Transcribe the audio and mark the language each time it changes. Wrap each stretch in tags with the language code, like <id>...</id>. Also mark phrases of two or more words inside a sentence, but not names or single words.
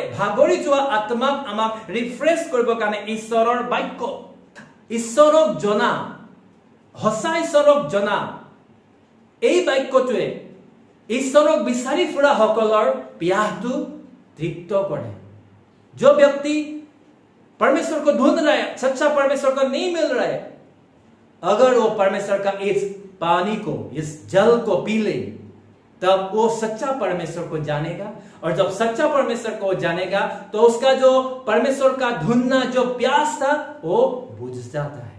<as>ভাগৰি যোৱা আত্মাক আমাক ৰিফ্ৰেছ কৰিবৰ কাৰণে ঈশ্বৰৰ বাক্য, ঈশ্বৰক জনা, সঁচা ঈশ্বৰক জনা, এই বাক্যটোৱে ঈশ্বৰক বিচাৰি ফুৰা সকলৰ পিয়াহটো তৃপ্ত কৰে।</as> <hi>जो व्यक्ति परमेश्वर को ढूंढ रहा है, सच्चा परमेश्वर को नहीं मिल रहा है, अगर वो परमेश्वर का इस पानी को, इस जल को पी ले, तब वो सच्चा परमेश्वर को जानेगा। और जब सच्चा परमेश्वर को जानेगा तो उसका जो परमेश्वर का ढूंढना जो प्यास था वो बुझ जाता है।</hi>